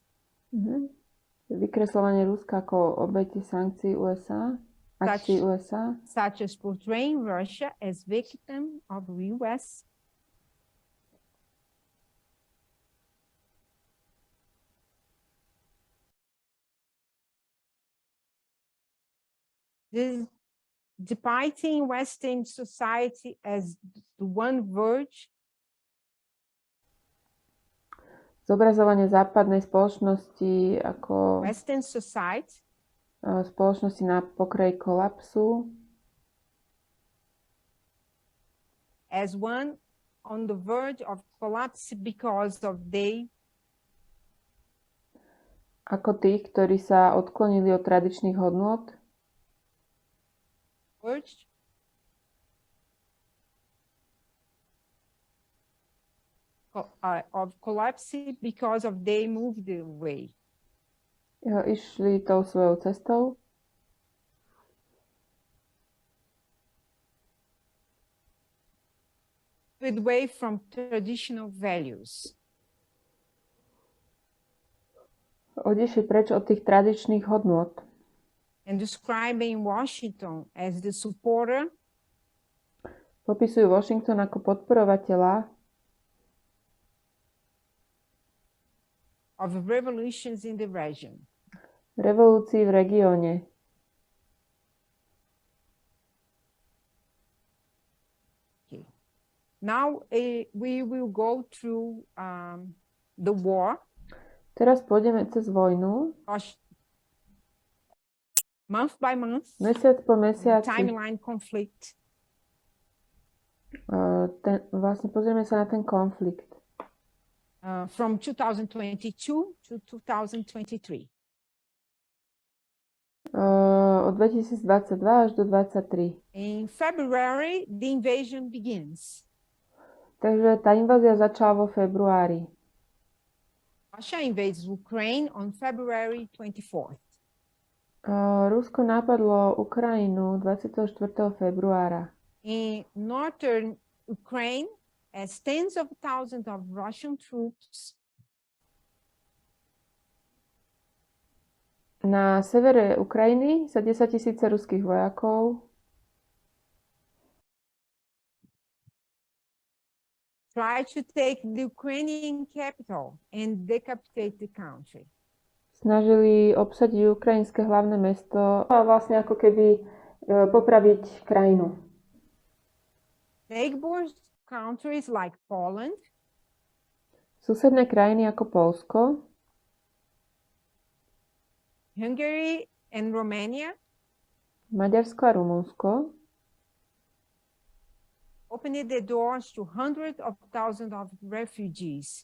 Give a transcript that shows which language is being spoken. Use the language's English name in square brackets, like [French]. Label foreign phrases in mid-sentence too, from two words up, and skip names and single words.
[Slovak] vykresľovanie Ruska ako obete sankcií USA, akcií USA, [English] such as portraying Russia as victim of US, depicting Western society as the one verge [Slovak] zobrazovanie západnej spoločnosti ako [English] Western society [Slovak] spoločnosti na pokraji kolapsu, [English] as one on the verge of collapse because of [Slovak] ako tých, ktorí sa odklonili od tradičných hodnôt, [English] verge of collapse because of they moved away. [Slovak] Išli tou svojou cestou. [English] Away from traditional values. [Slovak] Odišli preč od tých tradičných hodnôt. [English] And describing Washington as the supporter. [Slovak] Popisujú Washington ako podporovateľa [English] of revolutions in the region. [Slovak] Revolúcií v regióne. [English] Okay. Now we will go through the war. [Slovak] Teraz pôjdeme cez vojnu. [English] Month by month. [Slovak] Mesiac po mesiaci. [English] Timeline conflict. [Slovak] Vlastne pozrieme sa na ten konflikt. [English] From 2022 to 2023. [Slovak] Od 2022 až do 2023. [English] In February, the invasion begins. [Slovak] Takže tá invázia začala vo februári. [English] Russia invades Ukraine on February 24th. [Slovak] Rusko napadlo Ukrajinu 24. februára. [English] In northern Ukraine, as tens of thousands of Russian troops [Slovak] na severe Ukrajiny sa 10 000 ruských vojakov [English] try to take the Ukrainian capital and decapitate the country. [Slovak] Snažili obsadiť ukrajinské hlavné mesto a vlastne ako keby popraviť krajinu. [English] Neighbor countries like Poland, [Slovak] susedné krajiny ako Poľsko, [English] Hungary and Romania, [Slovak] Maďarsko a Rumunsko [English] opened the doors to hundreds of thousands of refugees.